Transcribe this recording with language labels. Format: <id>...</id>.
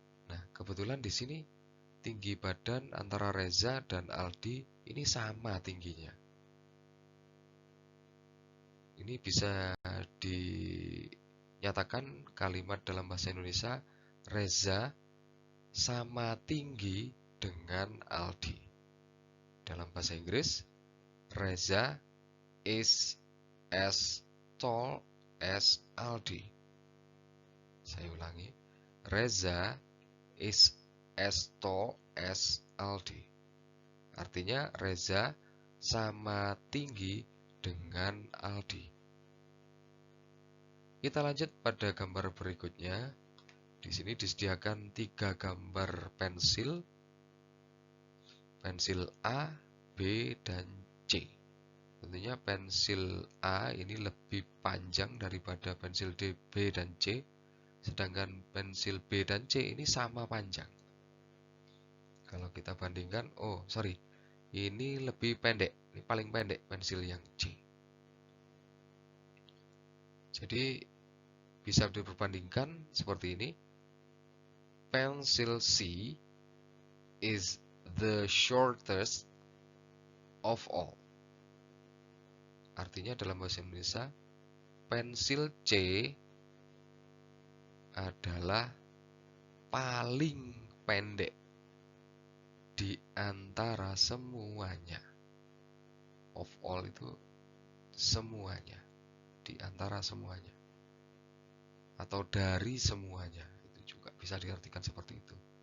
<id>Nah, kebetulan di sini tinggi badan antara Reza dan Aldi ini sama tingginya. Ini bisa dinyatakan kalimat dalam bahasa Indonesia, Reza sama tinggi dengan Aldi. Dalam bahasa Inggris,</id> <en>Reza is as tall as Aldi.</en> <id>Saya ulangi,</id> <en>Reza is as tall as Aldi.</en> <id>Artinya Reza sama tinggi dengan Aldi. Kita lanjut pada gambar berikutnya. Di sini disediakan 3 gambar pensil. Pensil A, B, dan C. Tentunya pensil A ini lebih panjang daripada pensil D, B, dan C. Sedangkan pensil B dan C ini sama panjang. Kalau kita bandingkan, ini lebih pendek. Ini paling pendek pensil yang C. Jadi bisa diperbandingkan seperti ini.</id> <en>Pensil C is the shortest of all.</en> <id>Artinya dalam bahasa Indonesia, pensil C adalah paling pendek di antara semuanya. Of all itu semuanya, di antara semuanya, atau dari semuanya, itu juga bisa diartikan seperti itu.</id>